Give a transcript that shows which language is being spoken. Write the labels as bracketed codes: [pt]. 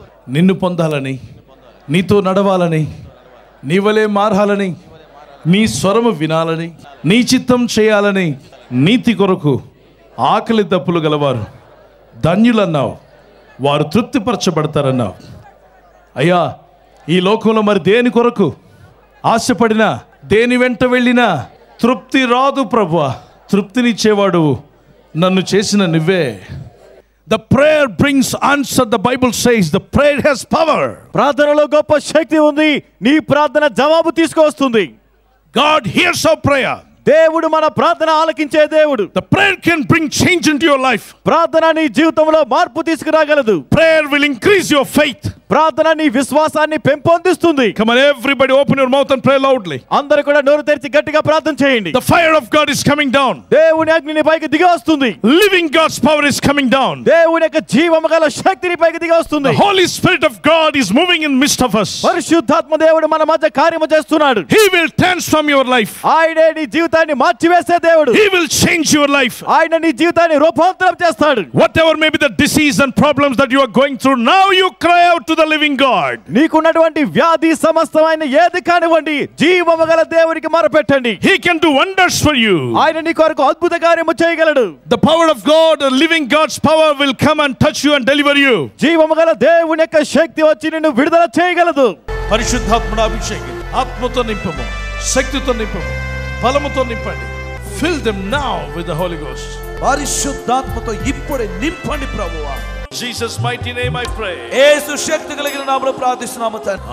[te] నిన్ను పొందాలని, నీతో నడవాలని, నీ వలే మారాలని, నీ స్వరము వినాలని, నీ చిత్తం చేయాలని, నీతి కొరకు ఆకలి దప్పులు గలవారు ధన్యులన్నావు, వారు తృప్తిపరచబడతారన్నావు. అయ్యా, ఈ లోకంలో మరి దేని కొరకు ఆశపడినా, దేని వెంట వెళ్ళినా తృప్తి రాదు ప్రభువా. తృప్తినిచ్చేవాడు నన్ను చేసిన నువ్వే. [en] The prayer brings answer. The Bible says the prayer has power. [te] ప్రార్థనలో గొప్ప శక్తి ఉంది. నీ ప్రార్థన జవాబు తీసుకొస్తుంది. [en] God hears our prayer. [te] దేవుడు మన ప్రార్థన ఆలకించే దేవుడు. [en] The prayer can bring change into your life. [te] ప్రార్థన నీ జీవితంలో మార్పు తీసుకురాగలదు. [en] Prayer will increase your faith. [te] ప్రార్థన నీ విశ్వాసాన్ని పెంపొందిస్తుంది. [en] Come on, everybody, open your mouth and pray loudly. [te] అందరూ కూడా నోరు తెరిచి గట్టిగా ప్రార్థన చేయండి. [en] The fire of God is coming down. [te] దేవుని అగ్ని నీ పైకి దిగి వస్తుంది. [en] Living God's power is coming down. [te] దేవుని యొక్క జీవము గల శక్తి నీ పైకి దిగి వస్తుంది. [en] The Holy Spirit of God is moving in midst of us. [te] పరిశుద్ధాత్మ దేవుడు మన మధ్య కార్యము చేస్తున్నాడు. [en] He will transform your life. [te] ఆయనే నీ జీవితాన్ని మార్చివేసే దేవుడు. [en] He will change your life. [te] ఆయన నీ జీవితాన్ని రూపాంతరం చేస్తాడు. [en] Whatever may be the disease and problems that you are going through, now you cry out to the living God. [te] నీకున్నటువంటి వ్యాధి సమస్తమైన ఏది కానివ్వండి, జీవము గల దేవునికి మొరపెట్టండి. [en] He can do wonders for you. [te] ఆయన నీ కొరకు అద్భుత కార్యము చేయగలడు. [en] The power of God, the living God's power will come and touch you and deliver you. [te] జీవము గల దేవుని యొక్క శక్తి వచ్చి నిన్ను విడుదల చేయగలదు. పరిశుద్ధాత్మను అభిషేకం, ఆత్మతో నింపము, శక్తితో నింపము, బలముతో నింపండి. [en] Fill them now with the Holy Ghost. [te] పరిశుద్ధాత్మతో ఇప్పుడే నింపండి ప్రభువా. [en] Jesus mighty name I pray. [te] యేసు శక్తి కలిగిన నామములో ప్రార్థిస్తున్నాము తండ్రి.